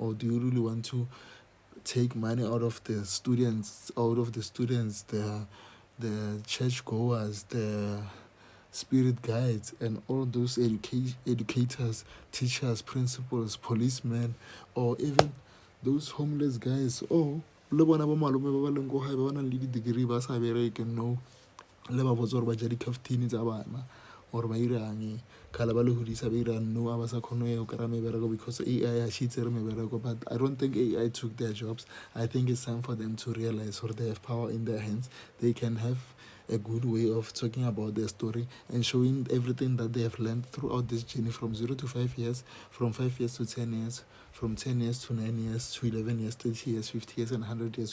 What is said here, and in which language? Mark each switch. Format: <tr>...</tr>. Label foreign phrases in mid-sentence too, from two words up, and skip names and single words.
<en>Or do you really want to take money out of the students, the churchgoers, the spirit guides, and all those educators, teachers, principals, policemen, or even those homeless guys?</en> <tn>Oh, le bona ba malome ba ba leng ko gae ba ba nang le di-degree ba sa bereke, no, le ba botsa gore ba ja di-caftine tsa bana, or ba irang kgale ba le godisa ba irang, no, a ba sa kgone go kry-a mebereko because AI ha shitse re mebereko.</tn> <en>But I don't think AI took their jobs. I think it's time for them to realize, or they have power in their hands. They can have a good way of talking about their story and showing everything that they have learned throughout this journey, from 0 to 5 years, from 5 years to 10 years, from 10 years to 9 years, to 11 years, 30 years, 50 years, and 100 years.</en>